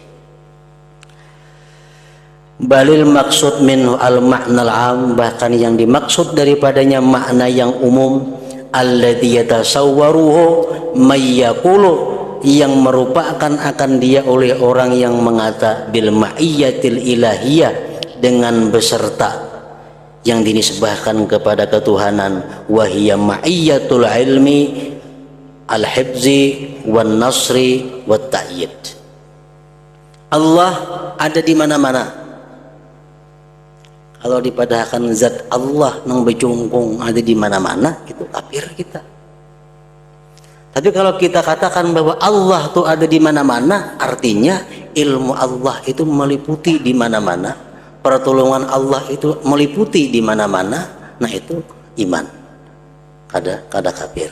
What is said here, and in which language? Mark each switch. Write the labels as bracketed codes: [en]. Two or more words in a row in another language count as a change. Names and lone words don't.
[ar] بل المقصود منه المعنى العام, [id] bahkan yang dimaksud daripadanya makna yang umum, [ar] الذي يتصوره من يقول, [id] yang merupakan akan dia oleh orang yang mengata [ar] بالمعية الإلهية, [id] dengan beserta yang dinisbahkan kepada ketuhanan, [ar] وهي معية العلم الحفظ والنصر والتأييد. [id] Allah ada di mana-mana. [bjn] Kalau dipadahkan zat Allah nang becungkung ada di mana-mana, itu kafir kita. [id] Tapi kalau kita katakan bahwa Allah itu ada di mana-mana, artinya ilmu Allah itu meliputi di mana-mana, pertolongan Allah itu meliputi di mana-mana. [bjn] Nah itu iman, kada kafir.